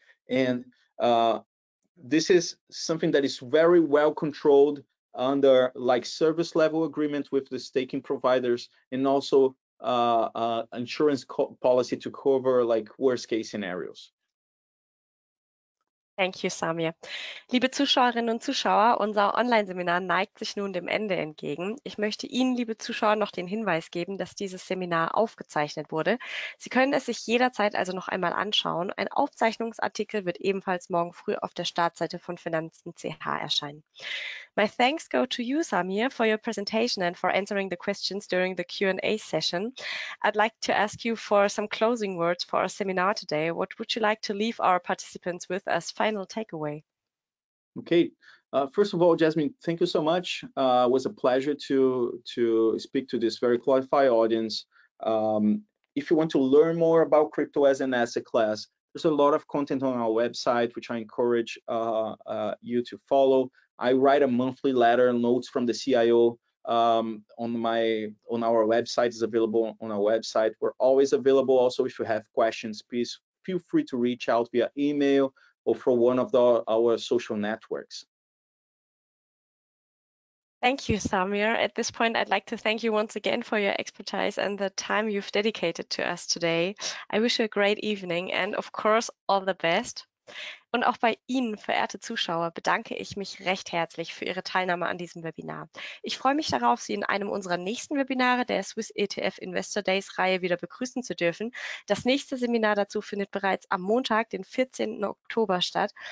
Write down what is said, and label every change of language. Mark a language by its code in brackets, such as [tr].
[en] And this is something that is very well controlled under like service level agreement with the staking providers, and also insurance policy to cover like worst case scenarios. Thank you, Samir. [de] Liebe Zuschauerinnen und Zuschauer, unser Online-Seminar neigt sich nun dem Ende entgegen. Ich möchte Ihnen, liebe Zuschauer, noch den Hinweis geben, dass dieses Seminar aufgezeichnet wurde. Sie können es sich jederzeit also noch einmal anschauen. Ein Aufzeichnungsartikel wird ebenfalls morgen früh auf der Startseite von Finanzen.ch erscheinen. [en] My thanks go to you, Samir, for your presentation and for answering the questions during the Q&A session. I'd like to ask you for some closing words for our seminar today. What would you like to leave our participants with as final takeaway? Okay. First of all, Jasmine, thank you so much. It was a pleasure to speak to this very qualified audience. If you want to learn more about crypto as an asset class, there's a lot of content on our website, which I encourage you to follow. I write a monthly letter, notes from the CIO on our website. Is available on our website. We're always available. Also, if you have questions, please feel free to reach out via email or for one of our social networks. Thank you, Samir. At this point, I'd like to thank you once again for your expertise and the time you've dedicated to us today. I wish you a great evening and of course all the best. [de] Und auch bei Ihnen, verehrte Zuschauer, bedanke ich mich recht herzlich für Ihre Teilnahme an diesem Webinar. Ich freue mich darauf, Sie in einem unserer nächsten Webinare der Swiss ETF Investor Days Reihe wieder begrüßen zu dürfen. Das nächste Seminar dazu findet bereits am Montag, den 14. Oktober statt.